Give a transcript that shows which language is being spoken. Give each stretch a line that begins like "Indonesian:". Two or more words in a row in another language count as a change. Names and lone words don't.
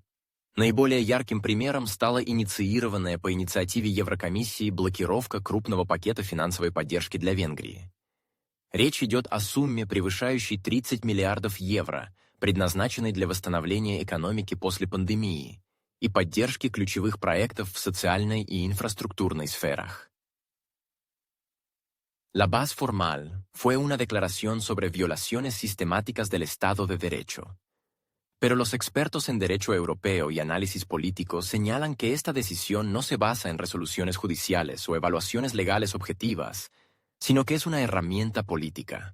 Russian: Наиболее ярким примером стала инициированная по инициативе Еврокомиссии блокировка крупного пакета финансовой поддержки для Венгрии. Речь идет о сумме, превышающей 30 миллиардов евро, предназначенной для восстановления экономики после пандемии, и поддержки ключевых проектов в социальной и инфраструктурной сферах.
Spanish: La base formal fue una declaración sobre violaciones sistemáticas del Estado de Derecho. Pero los expertos en derecho europeo y análisis político señalan que esta decisión no se basa en resoluciones judiciales o evaluaciones legales objetivas, sino que es una herramienta política.